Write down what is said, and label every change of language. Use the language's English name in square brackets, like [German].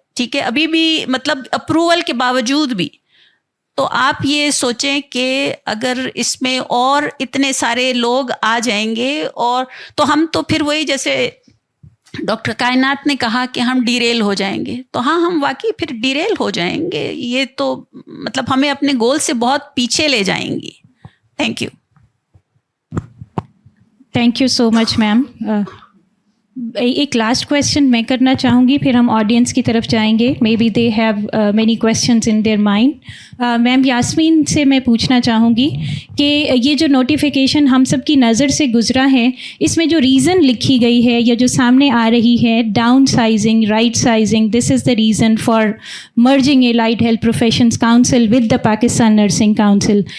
[Urdu] ٹھیک ہے، ابھی بھی مطلب اپروول کے باوجود بھی. تو آپ یہ سوچیں کہ اگر اس میں اور اتنے سارے لوگ آ جائیں گے اور تو ہم تو پھر وہی جیسے ڈاکٹر کائنات نے کہا کہ ہم ڈیریل ہو جائیں گے، تو ہاں ہم واقعی پھر ڈیریل ہو جائیں گے. یہ تو مطلب ہمیں اپنے گول سے بہت پیچھے لے جائیں گی. [English] Thank you. Thank you so much ma'am. [Urdu] ایک لاسٹ کویشچن میں کرنا چاہوں گی، پھر ہم آڈینس کی طرف جائیں گے. [English] Maybe they have many questions in their mind. [Urdu] میم یاسمین سے میں پوچھنا چاہوں گی کہ یہ جو نوٹیفیکیشن ہم سب کی نظر سے گزرا ہے، اس میں جو ریزن لکھی گئی ہے یا جو سامنے آ رہی ہے، down sizing, right sizing, [English] This is the reason for merging a light health professions council with the Pakistan nursing council.